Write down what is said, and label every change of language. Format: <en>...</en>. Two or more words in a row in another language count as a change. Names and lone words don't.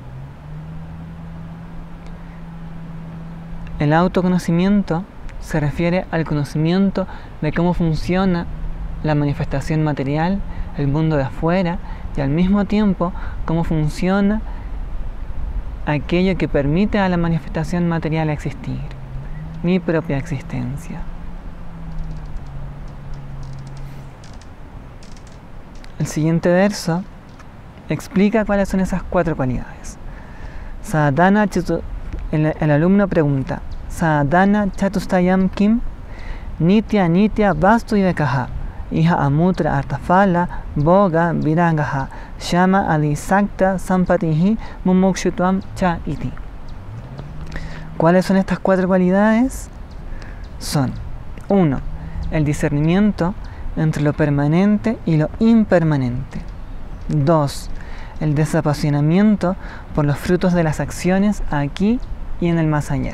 <es>El autoconocimiento se refiere al conocimiento de cómo funciona la manifestación material, el mundo de afuera, y al mismo tiempo cómo funciona aquello que permite a la manifestación material existir, mi propia existencia. El siguiente verso explica cuáles son esas 4 cualidades. El alumno pregunta:</es> <sa>साधन चतुष्टयं किम्, नित्य अनित्य वस्तु विवेकः इह अमुत्र अर्थफल भोग विरागः शम आदिषट्क सम्पत्तिः मुमुक्षुत्वं च इति.</sa> <es>¿Cuáles son estas 4 cualidades? Son 1. El discernimiento entre lo permanente y lo impermanente. 2. El desapasionamiento por los frutos de las acciones aquí y en el más allá.</es>